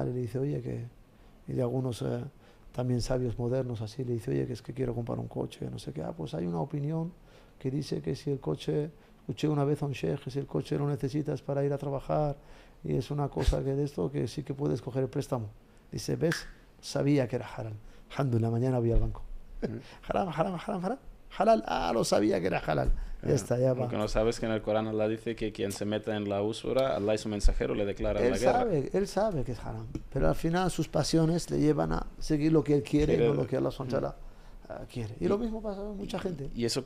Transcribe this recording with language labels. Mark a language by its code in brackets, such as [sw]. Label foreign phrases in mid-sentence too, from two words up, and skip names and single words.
[es] Y le dice, oye, y de algunos... también sabios modernos así, le dice, oye, que es que quiero comprar un coche, no sé qué. Pues hay una opinión que dice que si el coche Escuché una vez a un sheikh que si el coche lo necesitas para ir a trabajar y es una cosa que de esto que sí que puedes coger el préstamo. Dice, ¿ves? Sabía que era halal. Alhamdulillah, mañana voy al banco. Haram, haram, haram, haram. Halal, lo sabía que era halal. Ya está, ya va. Lo que no sabes que en el Corán Allah dice que quien se meta en la usura, Allah y su mensajero le declaran la guerra. Él sabe que es haram, pero al final sus pasiones le llevan a seguir lo que él quiere y no lo que Allah quiere. Y lo mismo pasa con mucha gente. Y eso con